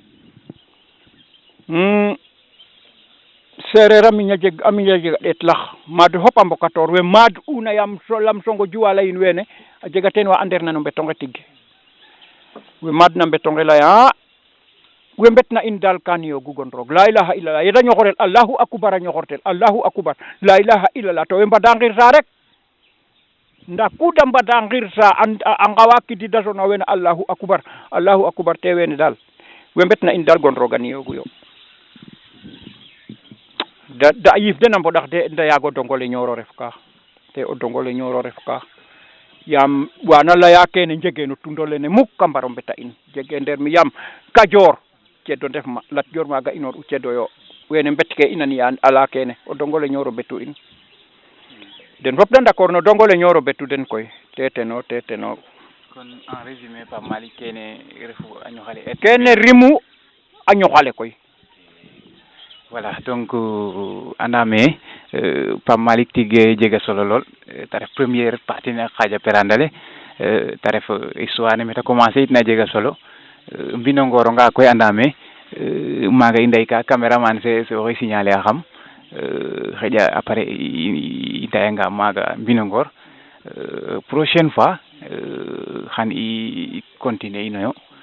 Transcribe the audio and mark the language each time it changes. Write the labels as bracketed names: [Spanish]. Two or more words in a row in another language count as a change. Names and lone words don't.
[Serer] sereer a miña jeg a ɗeet lax maad fop a mbokatoor we maad una yaam lam songo juwala yin wene a jega teen wa anderna no mbetonge tig we maad na mbetonge laya we mbetna in daal kan yoogu gon roog la ilaha illallah yeda ñoxorel Allahu akbar a ñoxortel Allahu akbar la ilaha illallah to we mbada ngir sa rek nda ku da mbada ngir sa a ngawa kidida sona wene Allahu akbar te wene daal we mbetna in daal gon roog a niyoogu yo da yif den a mboɗax de nda yaago dongole Nioro ref ka te o dongole Nioro ref ka yaam wana leya kene njege no tundo lene muk a mbaro mbeta in jege nder mi yaam Kajoor cedo ndef ma Lat Dior maaga inoor u cedo yo wene mbetke ina ni ala kene o dongole Nioro betu in den fop da d'accord no dongole Nioro betu den koy te teno kon [French] en résumé [Serer] Pape Malick kene refu a ñoxale kene rimu a ñoxale koy voilà donc andame Pape Malick tige jega solo lool ta ref [French] première partie [Serer] ne xaja perandale ta ref histoire ne meta commencer it na jega solo mbino ngoro nga koy andame maga i ndeyka cameraman fe oxey signaler a xam xeƴa après i ndayanga maga mbino ngor [French] prochaine fois [Serer] xan i continuer inoyo